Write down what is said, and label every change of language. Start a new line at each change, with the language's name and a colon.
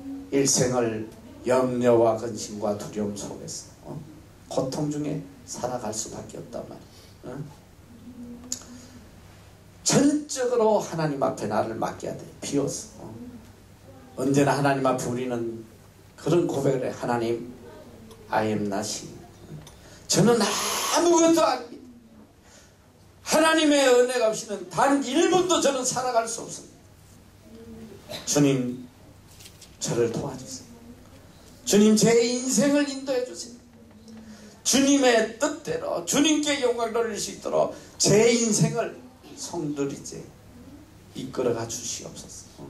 Korean: 일생을 염려와 근심과 두려움 속에서 고통 중에 살아갈 수밖에 없단 말이야. 전적으로 하나님 앞에 나를 맡겨야 돼. 비워서. 언제나 하나님 앞에 우리는 그런 고백을 해.
English: 하나님, I am nothing.
Korean: 저는 아무것도 아닙니다. 하나님의 은혜가 없이는 단 1분도 저는 살아갈 수 없습니다. 주님, 저를 도와주세요. 주님, 제 인생을 인도해 주세요. 주님의 뜻대로 주님께 영광 돌릴 수 있도록 제 인생을 성도리제 이끌어가 주시옵소서.